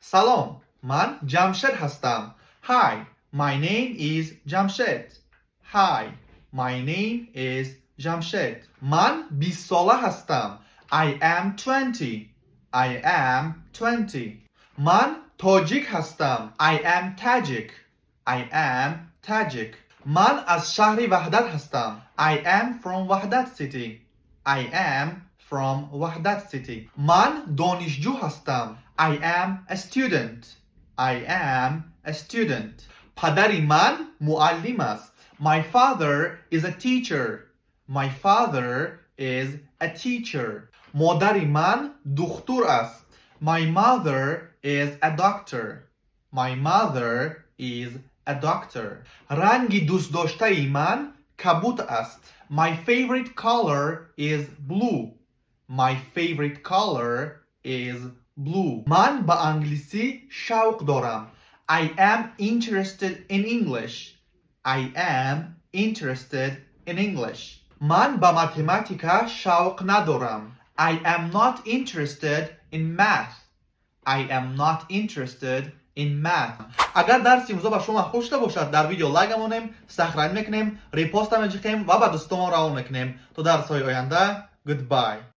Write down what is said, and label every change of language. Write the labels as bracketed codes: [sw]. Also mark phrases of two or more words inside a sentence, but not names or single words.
[fa] سلام، من جمشید هستم. [en] Hi, my name is Jamshed. Hi, my name is Jamshed. [fa] من 20 ساله هستم. [en] I am 20. I am 20. [fa] من تاجیک هستم. [en] I am Tajik. I am Tajik. [fa] من از شهر وحدت هستم. [en] I am from وحدت city. I am from وحدت city. [fa] من دانشجو هستم. [en] I am a student. I am a student. [fa] پدری من معلم است. [en] My father is a teacher. My father is a teacher. [fa] مادر من دکتر است. [en] My mother is a doctor. My mother is a doctor. [fa] رنگ دوست داشته من کبوت است. [en] My favorite color is blue. My favorite color is blue. [fa] من به انگلیسی شوق دارم. [en] I am interested in English. I am interested in English. [fa] من به متماتیکا شوق ندارم. [en] I am not interested in math. I am not interested in math. [fa] اگر درس امروز به شما خوش باشد در ویدیو لایک میکنیم، سابسکرایب میکنیم، ریپوست میکنیم و به دوستان روان میکنیم. تا درس های آینده. Goodbye.